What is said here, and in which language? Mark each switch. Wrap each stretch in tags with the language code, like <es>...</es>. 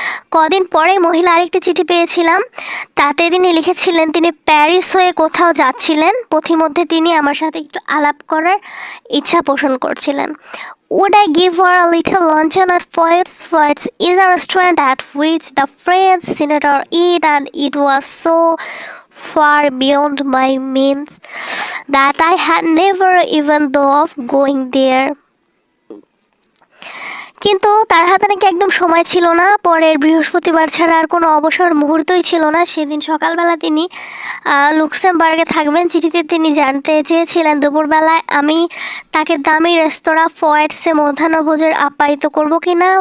<bn>কদিন পরে মহিলা আরেকটি চিঠি পেয়েছিলাম। তাতে তিনি লিখেছিলেন তিনি প্যারিস হয়ে কোথাও যাচ্ছিলেন। পথিমধ্যে তিনি আমার সাথে একটু আলাপ করার ইচ্ছা পোষণ করছিলেন।</bn> <en>Would I give her a little luncheon at Poets is a restaurant at which the French senator eat, and it was so far beyond my means that I had never even thought of going there.</en> <bn>কিন্তু তার হাতে নাকি একদম সময় ছিল না। পরের বৃহস্পতিবার ছাড়া আর কোনো অবসর মুহূর্তই ছিল না। সেদিন সকালবেলা তিনি লুক্সেমবার্গে থাকবেন। চিঠিতে তিনি জানতে চেয়েছিলেন দুপুরবেলায় আমি তাকে দামি রেস্তোরাঁ ফয়েটসে মধ্যাহ্নভোজের আপ্যায়িত করবো কি না।</bn>